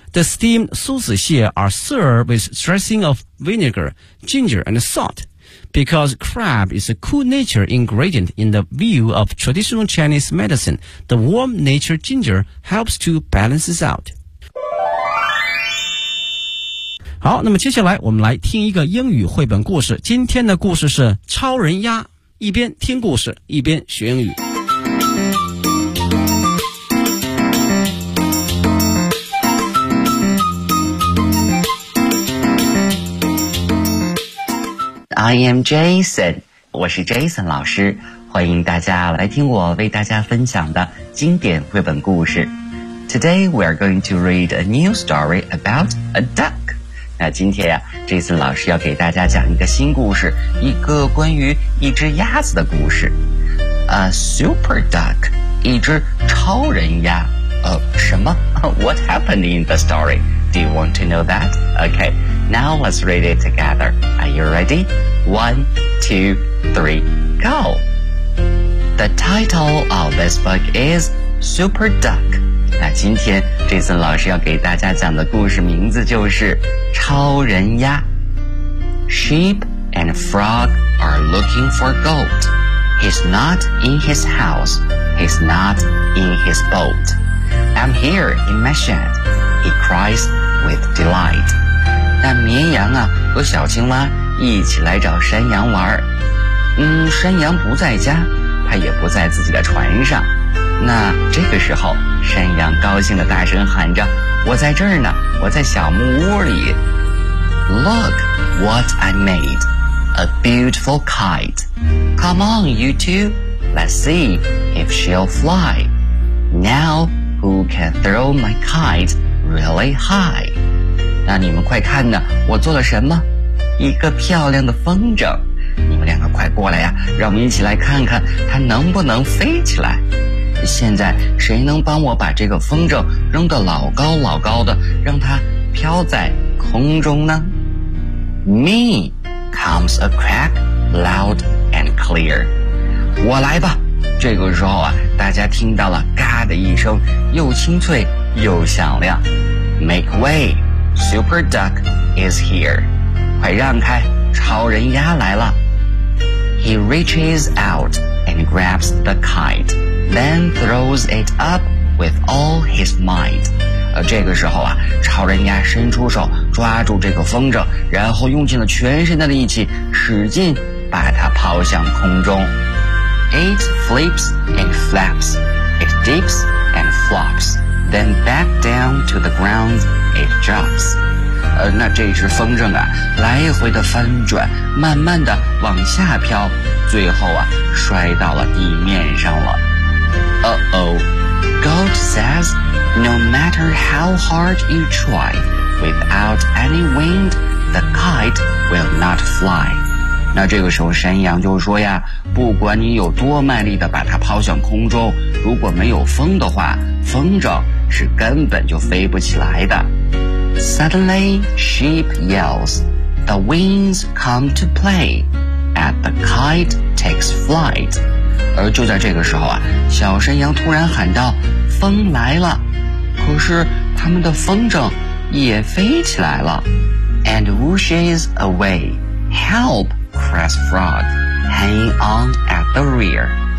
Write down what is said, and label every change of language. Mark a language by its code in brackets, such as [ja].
[en] The steamed 梭子蟹 are served with dressing of vinegar, ginger and salt. Because crab is a cool nature ingredient in the view of traditional Chinese medicine, the warm nature ginger helps to balance out. [zh] 好，那么接下来我们来听一个英语绘本故事。今天的故事是超人鸭，一边听故事一边学英语。 [en] I am Jason， [zh] 我是 Jason 老师，欢迎大家来听我为大家分享的经典绘本故事。 [en] Today we are going to read a new story about a duck。 [zh] 那今天呀、Jason 老师要给大家讲一个新故事，一个关于一只鸭子的故事。 [en] A super duck， [zh] 一只超人鸭。什么？ [en] What happened in the story? Do you want to know that? Okay, now let's read it together. Are you ready? 1, 2, 3, go! The title of this book is Super Duck. [zh] 那今天 Jason 老师要给大家讲的故事名字就是超人鸭。 [en] Sheep and frog are looking for gold. He's not in his house. He's not in his boat. I'm here in my shed, he cries with delight. [zh] 那绵羊啊和小青蛙一起来找山羊玩。山羊不在家，他也不在自己的船上。那这个时候，山羊高兴地大声喊着，我在这儿呢，我在小木屋里。 [en] Look what I made, a beautiful kite. Come on, you two, let's see if she'll fly. Now,Who can throw my kite really high? [zh] 那你们快看呢，我做了什么？一个漂亮的风筝。你们两个快过来呀，让我们一起来看看它能不能飞起来。现在谁能帮我把这个风筝扔得老高老高的，让它飘在空中呢？ [en] Me comes a crack loud and clear. [zh] 我来吧。这个时候啊，大家听到了嘎的一声，又清脆又响亮。 [en] Make way, Super Duck is here. [zh] 快让开，超人鸭来了。 [en] He reaches out and grabs the kite, then throws it up with all his might. [zh] 这个时候啊，超人鸭伸出手，抓住这个风筝，然后用尽了全身的力气，使劲把它抛向空中。 [en] It flips and flaps, it dips and flops, then back down to the ground it drops. [zh] 那这只风筝啊，来回的翻转，慢慢的往下飘，最后啊，摔到了地面上了。 [en] Uh-oh, Goat says, no matter how hard you try, without any wind, the kite will not fly. [zh] 那这个时候山羊就说呀，不管你有多卖力的把它抛向空中，如果没有风的话，风筝是根本就飞不起来的。 [en] Suddenly sheep yells, the winds come to play, and the kite takes flight. [zh] 而就在这个时候啊，小山羊突然喊道，风来了，可是他们的风筝也飞起来了。 [en] And whooshes away, help! Crest frog hanging on at the rear.